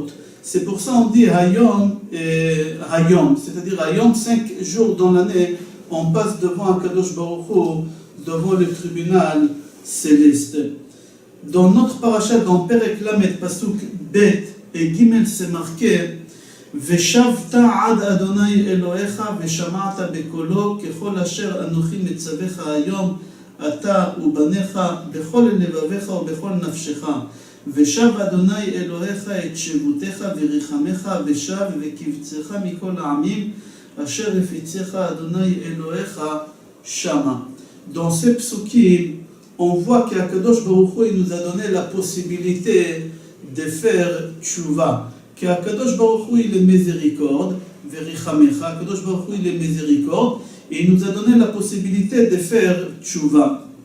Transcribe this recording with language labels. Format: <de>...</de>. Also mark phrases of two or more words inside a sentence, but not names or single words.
<fr>C'est pour ça qu'on dit</fr> <he>היום, היום,</he> <fr>c'est-à-dire Hayom, 5 jours dans l'année, on passe devant</fr> <he>הקדוש ברוך הוא,</he> <fr>devant le tribunal céleste. Dans notre parachat, dans</fr> <he>פרק ל, פסוק ב</he> <fr>et Gimel, c'est marqué</fr> <he>ושבת עד ה' אלהיך ושמעת בקלו ככל אשר אנכי מצוך היום אתה ובניך בכל לבבך ובכל נפשך ושב ה' אלהיך את שבותך ורחמך ושב וקבצך מכל העמים אשר הפיצך ה' אלהיך שמה.</he> <fr>Dans ces psukim, on voit qu'</fr> <he>הקדוש ברוך הוא</he> <fr>nous a donné la possibilité de faire tchouva. Qu'</fr> <he>הקדוש ברוך הוא</he> <fr>il est miséricorde, verichamecha,</fr> <he>הקדוש ברוך הוא</he> <fr>il est miséricorde, et il nous a donné la possibilité de faire tchouva.</fr>